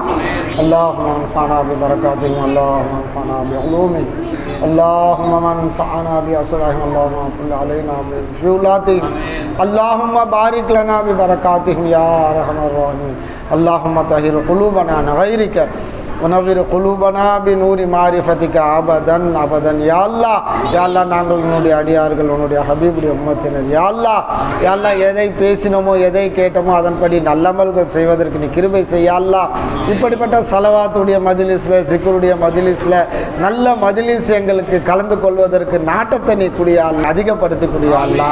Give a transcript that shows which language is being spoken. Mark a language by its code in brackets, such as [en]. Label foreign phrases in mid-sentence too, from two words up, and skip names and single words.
[ar] اللهم انفعنا ببركاتهم، اللهم انفعنا بعلومهم، اللهم انفعنا بأسرارهم، اللهم صل علينا بفضلاتهم، اللهم بارك لنا ببركاتهم يا ارحم الراحمين. اللهم طهر قلوبنا عن غيرك ونور قلوبنا بنور معرفتك ابدا ابدا يا الله. يا الله [ta] நாங்கள் உன்னுடைய அடியார்கள், உன்னுடைய ஹபீபுடைய உம்மத்தினர். [ar] يا الله [ta] எதை பேசினோமோ எதை கேட்டோமோ அதன்படி நல்லமல்கள் செய்வதற்கு நீ கிருபை செய்ய அல்லாஹ். இப்படிப்பட்ட ஸலவாத்துடைய மஜ்லிஸ்ல, சிக்ருடைய மஜ்லிஸ்ல, நல்ல மஜ்லிஸ் எங்களுக்கு கலந்து கொள்வதற்கு நாட்டத்தை நீ குடியா அல்லாஹ், அதிகப்படுத்தி குடியா அல்லாஹ்.